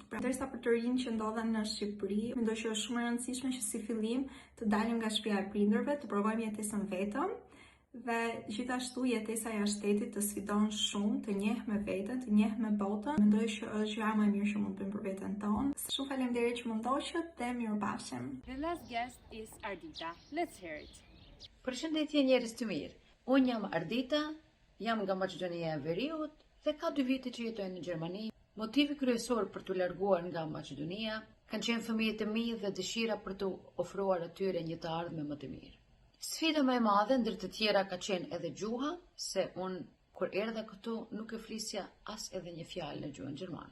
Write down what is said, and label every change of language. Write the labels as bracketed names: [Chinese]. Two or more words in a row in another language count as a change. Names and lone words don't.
[Albanian] Pra, ndërsa për të rinj që ndodhen në Shqipëri, mendoj që është shumë e rëndësishme që si fillim të dalim nga shtëpia e prindërve, të provojmë jetesën vetëm. Dhe gjithashtu jetesa jashtë shtetit të sfidon shumë, të njeh me veten, të njeh me botën. Mendoj që është gjëja më e mirë që mund të bëjmë për veten tonë. Shumë faleminderit që më ndoqët dhe mirupafshim. [English] The last guest is Ardita. Let's hear it. [Albanian] Përshëndetje njerëz të mirë. Unë jam Ardita, jam nga Maqedonia e Veriut dhe ka 2 vite që jetoj në Gjermani. Motivi kryesor për të larguar nga Maqedonia kanë qenë fëmijët e mi dhe dëshira për të ofruar atyre një të ardhme më të mirë. Sfida më e madhe ndër të tjera ka qenë edhe gjuha, se unë kur erdha këtu nuk e flisja as edhe një fjalë në gjuhën gjermane.